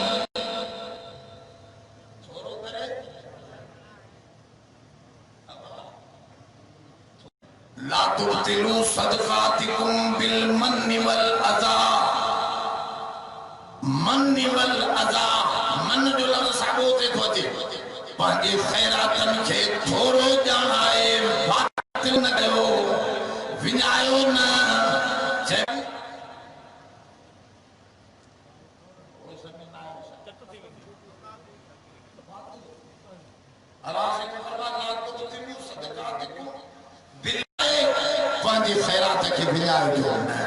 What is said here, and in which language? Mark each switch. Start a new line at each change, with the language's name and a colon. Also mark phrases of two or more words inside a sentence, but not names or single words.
Sindhi: थोरो करे
Arabic: لا تبطلوا صدقاتكم بالمن والأذى منِّ والأذى
Sindhi: मन जो लफ़्ज़ साॻियो थिए थो अचे पंहिंजे ख़ैरातनि खे थोरो ॼाणाए बातिल न कयो विञायो न पंहिंजी ख़ैरात खे विञाइजो न